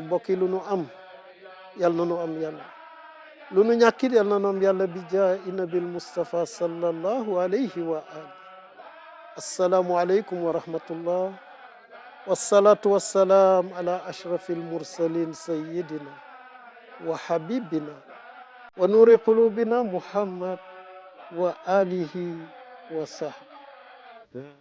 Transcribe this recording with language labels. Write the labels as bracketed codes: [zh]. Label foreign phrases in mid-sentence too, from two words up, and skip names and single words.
[wo] bokki lu nu am yal na nu am yàlla lu nu ñàkkit yal na nu am yàlla [ar] بجاه النبي المصطفى صلى الله عليه وعلى آله السلام عليكم ورحمة الله والصلاة والسلام على أشرف المرسلين سيدنا وحبيبنا ونور قلوبنا محمد وآله وصحبه